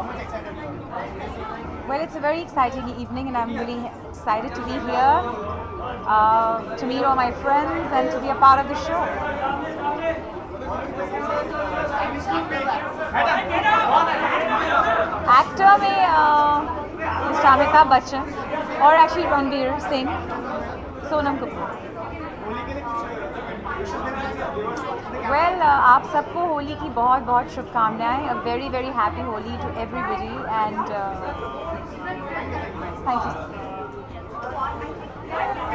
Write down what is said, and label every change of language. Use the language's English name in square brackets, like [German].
[English] Well, it's a very exciting evening, and I'm really excited to be here, to meet all my friends, and to be a part of the show. Actor में Mr. [Hindi] Amitabh Bachchan और actually Ranveer Singh, Sonam Kapoor. Well, आप सबको होली की बहुत बहुत शुभकामनाएं. [English] A very very happy Holi to everybody, and thank you.